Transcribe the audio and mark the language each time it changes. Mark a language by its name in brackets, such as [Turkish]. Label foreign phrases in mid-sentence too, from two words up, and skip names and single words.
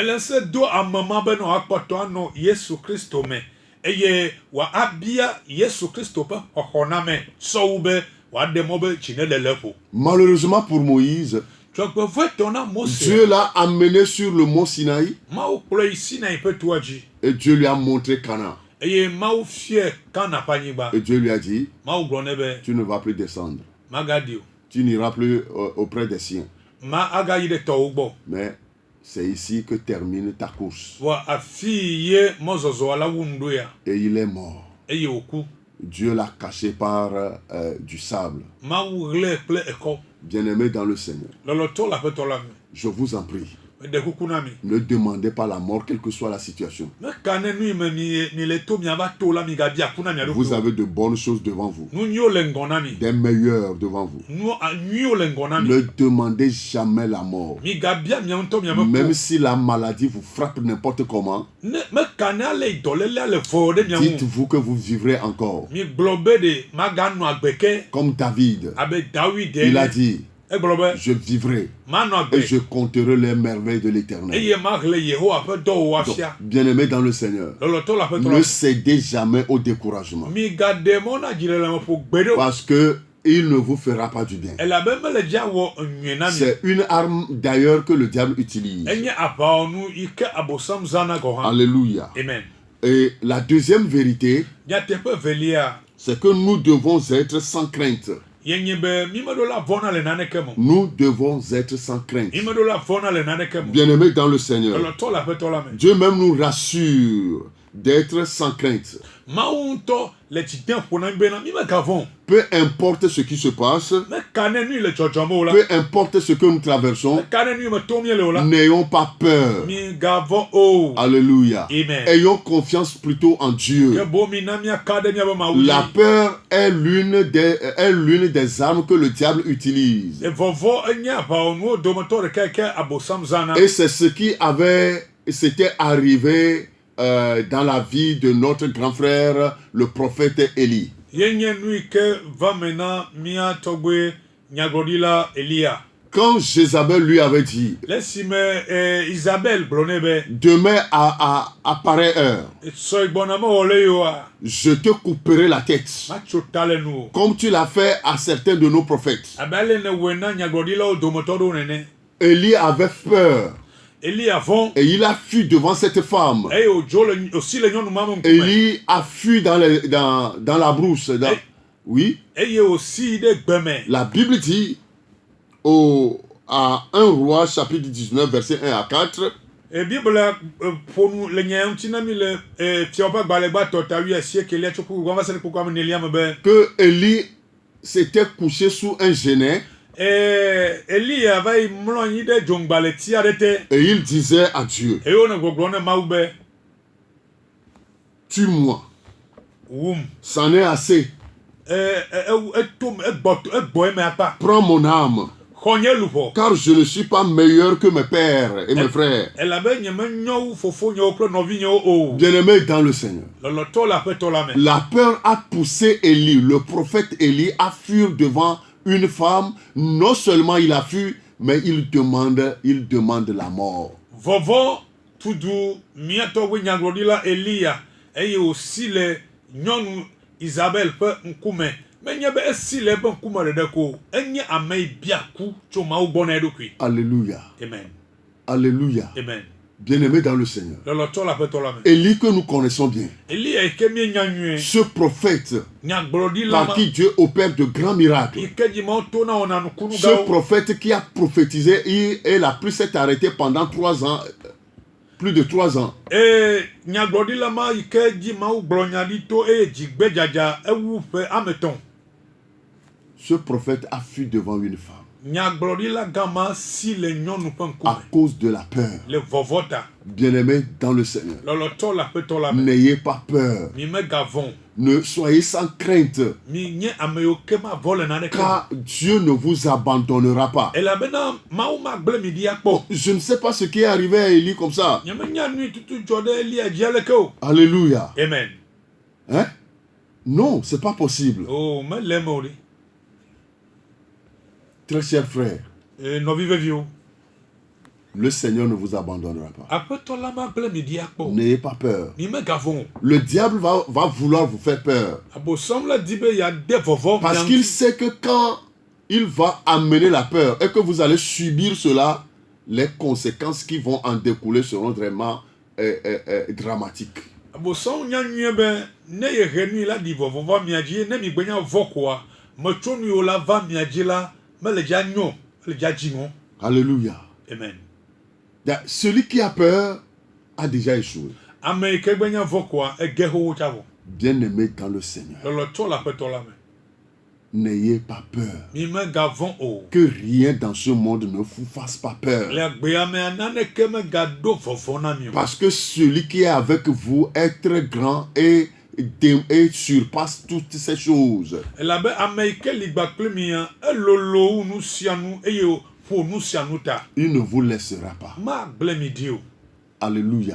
[French] Malheureusement pour Moïse, Dieu l'a amené sur le mont Sinaï et Dieu lui a montré Canaan. Et Dieu lui a dit, tu ne vas plus descendre. tu n'iras plus auprès des siens. [Ewe] Ma aga yi de tɔwo gbɔ. [French] Mais c'est ici que termine ta course. [Ewe] Wa afi ye mɔzɔzɔ la wu ŋdo ya. [French] Et il est mort. [Ewe] Eye woku. [French] Dieu l'a caché par du sable. [Ewe] Ma wu ɣlɛ kple ekɔ. [French] Bien-aimé dans le Seigneur, [Ewe] Lɔlɔtɔ la ƒetɔ la mi. [French] je vous en prie, [Ewe] De kuku na mi. [French] ne demandez pas la mort, quelle que soit la situation. [Ewe] Me kane nu yi me mi le to miava to la mi ga bia kuna mi aɖo. [French] Vous avez de bonnes choses devant vous, [Ewe] Nu nyo le ŋgɔ na mi. [French] des meilleures devant vous. [Ewe] Nu le ŋgɔ na mi. [French] Ne demandez jamais la mort. [Ewe] Mi ga bia mia ŋutɔ mia me [French] Même [Ewe] ko. [French] si la maladie vous frappe n'importe comment, [Ewe] Ne me kane ale dɔlele ale vɔ ɖe mia ŋu. [French] dites-vous que vous vivrez encore. [Ewe] Mi gblɔ be de ma ga nɔ agbe ke. [French] Comme David, [Ewe] Abe David [French] il a [Ewe] ene. [French] dit, [Ewe] Egblɔ be [French] je vivrai [Ewe] ma nɔ [French] et [Ewe] agbe. [French] je compterai les merveilles de l'Éternel. [Ewe] Eye ma ɣle Yehowa ƒe dɔwɔwɔ [French] Donc, [Ewe] afia. [French] bien-aimé dans le Seigneur, [Ewe] Lɔlɔtɔ la ƒetɔ la [French] ne [Ewe] mi. [French] cédez jamais au découragement. [Ewe] Mi ga de mɔ na dzilele me ƒo gbe ɖo. [French] Parce que il ne vous fera pas du bien. [Ewe] Elabe mele dzi awɔ enyuie na mi. [French] C'est une arme d'ailleurs que le diable utilise. [Ewe] Enye aʋawɔnu yi ke abosam zana gɔ hã. [French] Alléluia. Amen. Et la deuxième vérité, [Ewe] Nyateƒe velia [French] c'est que nous devons être sans crainte. [Ewe] yenye be mi me ɖo la vɔna le naneke me. [French] Nous devons être sans crainte. [Ewe] Mi me ɖo la vɔna le naneke me. [French] Bien-aimés dans le Seigneur, [Ewe] Lɔlɔtɔ la ƒetɔ la me. [French] Dieu même nous rassure d'être sans crainte. [Ewe] Mawu ŋutɔ le tsidem ƒo na mi bena mi me ga vɔ̃. [French] Peu importe ce qui se passe, [Ewe] Me ka ne nu yi le dzɔdzɔm o la. [French] peu importe ce que nous traversons, [Ewe] Me ka ne nu yi me tom ye le o la. [French] n'ayons pas peur. [Ewe] Mi ga vɔ̃ o. [French] Alléluia. Amen. Ayons confiance plutôt en Dieu. [Ewe] Ke bo mi na miaka ɖe miabe Mawu [French] La [Ewe] dzi. [French] peur est l'une des armes que le diable utilise. [Ewe] Vɔvɔ enye aʋawɔnuwo dometɔ ɖeka yi ke abosam zana. [French] Et c'est ce qui s'était arrivé dans la vie de notre grand frère, le prophète Élie. [Ewe] Yenye nu yi ke va me na mia tɔgbe nyagblɔɖila Elia. [French] Quand Jézabel lui avait dit, [Ewe] Le esime Isabel gblɔ nɛ be [French] demain à pareille heure, [Ewe] sɔ gbɔna mewɔ le yeoa [French] je te couperai la tête, [Ewe] matso ta le nu o. [French] comme tu l'as fait à certains de nos prophètes. [Ewe] Abe ale ne wɔe na nyagblɔɖilawo dometɔ ɖewo nene. [French] Élie avait peur [Ewe] Elia vɔ̃ [French] et il a fui devant cette femme. [Ewe] eye wòsi le nyɔnu ma me ŋkume. [French] Élie a fui dans la brousse. Oui, [Ewe] Eye wòsi ɖe gbe me. [French] la Bible dit à 1 Roi chapitre 19 verset 1 à 4 [Ewe] Bibla ƒonu le nya ŋuti na mi le Fiawo ƒe agbalẽ gbãtɔ ta 19 tso kuku va se ɖe kuku ame 9 me be [French] que Élie s'était couché sous un genêt [Ewe] Elia va yi mlɔ anyi ɖe dzomgbalẽti aɖe te [French] et il disait à Dieu, [Ewe] eye wònɔ gbɔgblɔm ne Mawu be [French] tue-moi, [Ewe] wum. [French] c'en est assez, [Ewe] Egbɔ eme akpa. [French] prends mon âme, [Ewe] Xɔ nye luƒɔ. [French] car je ne suis pas meilleur que mes pères et mes frères. [Ewe] Elabe nye menyɔ wu fofonyewo kple nɔvinyewo o. [French] Bien-aimés dans le Seigneur, [Ewe] Lɔlɔtɔ le aƒetɔ la me. [French] la peur a poussé Élie, le prophète Élie, à fuir devant une femme. Non seulement il a fui, mais il demande la mort. [Ewe] Vɔvɔ tudu miatɔgbe nyagblɔɖila Elia eye wòsi le nyɔnu Isabel ƒe ŋkume. Menye be esi le eƒe ŋkume ɖeɖe ko enye ame yi bia ku tso Mawu gbɔ na eɖokui. [French] Alléluia. Amen. Alléluia. Amen. Bien-aimés dans le Seigneur. [Ewe] Lɔlɔtɔ le aƒetɔ la me. [French] Élie que nous connaissons bien. [Ewe] Elia yi ke mienya nyuie. [French] Ce prophète [Ewe] Nyagblɔɖila [French] par [Ewe] ma [French] qui Dieu opère de grands miracles. [Ewe] yi ke dzi Mawu to na wɔna nukunu [French] Ce [Ewe] gawo. [French] prophète qui a prophétisé, il a pu s'être arrêté pendant 3 ans, plus de 3 ans. [Ewe] Nyagblɔɖila ma yi ke dzi Mawu gblɔ nya ɖi to eye dzigbedzadza ewu ƒe ame 3. [French] Ce prophète a fui devant une femme [Ewe] Nyagblɔɖila gama si le nyɔnu ƒe [French] à [Ewe] ŋkume [French] cause de la peur. [Ewe] le vɔvɔ ta. [French] Bien-aimés dans le Seigneur, [Ewe] Lɔlɔtɔ le aƒetɔ la me. [French] n'ayez pas peur. [Ewe] Mi mega vɔ̃. [French] Ne soyez sans crainte, [Ewe] Mi nye ame yiwo ke mavɔ le naneke. [French] car Dieu ne vous abandonnera pas. [Ewe] Elabena Mawu magble mi ɖi akpɔ. [French] Je ne sais pas ce qui est arrivé à Élie comme ça. [Ewe] Nyemenya nu yi tutu dzɔ ɖe Elia dzi aleke o. [French] Alléluia. Amen. Hein? Non, c'est pas possible. [Ewe] O mele eme o ɖi. [French] Très chers frères, [Ewe] Nɔvi veviwo. [French] le Seigneur ne vous abandonnera pas. [Ewe] Aƒetɔ la magble mi ɖi akpɔ. [French] N'ayez pas peur. [Ewe] Mi mega vɔ̃ o. [French] Le diable va vouloir vous faire peur. [Ewe] Abosam la di be yeade vɔvɔ [French] Parce [Ewe] mia [French] qu'il [Ewe] ŋuti. [French] sait que quand il va amener la peur et que vous allez subir cela, les conséquences qui vont en découler seront vraiment dramatiques. [Ewe] Abosam nya nyuie be ne yehe nu yi la ɖi vɔvɔ va mia dzi ne mi gbe nya vɔ koa metso nu yiwo la va mia dzi la me le dza nyo le dza dzi [French] Alléluia. amen Celui qui a peur a déjà échoué. [Ewe] ame yi ke gbe nya vɔ koa ege xoxo tsa vɔ [French] Bien-aimé dans le Seigneur, [Ewe] lɔlɔtɔ le aƒetɔ la me [French] n'ayez pas peur. [Ewe] mi megavɔ o [French] Que rien dans ce monde ne vous fasse pas peur. [Ewe] le agbea mea naneke megado vɔvɔ na mi o [French] Parce que celui qui est avec vous est très grand et surpasse toutes ces choses. [Ewe] elabe ame yi ke li gba kple mia elolo wu nu sia nu eye ƒo nu sia nu ta [French] Il ne vous laissera pas. [Ewe] magble mi di o Alléluia.